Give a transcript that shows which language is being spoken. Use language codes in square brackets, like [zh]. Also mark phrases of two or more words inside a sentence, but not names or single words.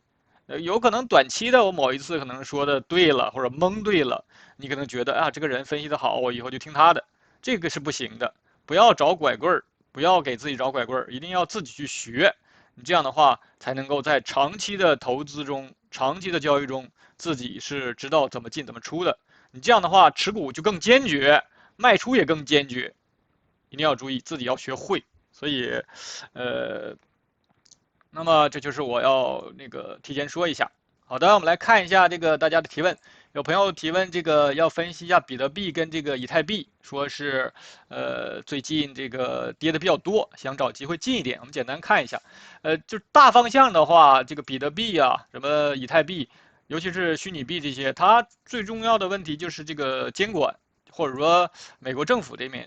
[zh] 有可能短期的我某一次可能說的對了，或者蒙對了，你可能覺得啊這個人分析的好，我以後就聽他的，這個是不行的。不要找拐棍兒，不要給自己找拐棍兒，一定要自己去學。你這樣的話才能夠在長期的投資中、長期的交易中，自己是知道怎麼進怎麼出的。你這樣的話持股就更堅決，賣出也更堅決。一定要注意，自己要學會。所以，那麼這就是我要那個提前說一下。好的，我們來看一下這個大家的提問。有朋友提問，這個要分析一下比特幣跟這個以太幣，說是最近這個跌的比較多，想找機會進一點。我們簡單看一下，就大方向的話，這個比特幣啊，什麼以太幣，尤其是虛擬幣這些，它最重要的問題就是這個監管，或者說美國政府這面。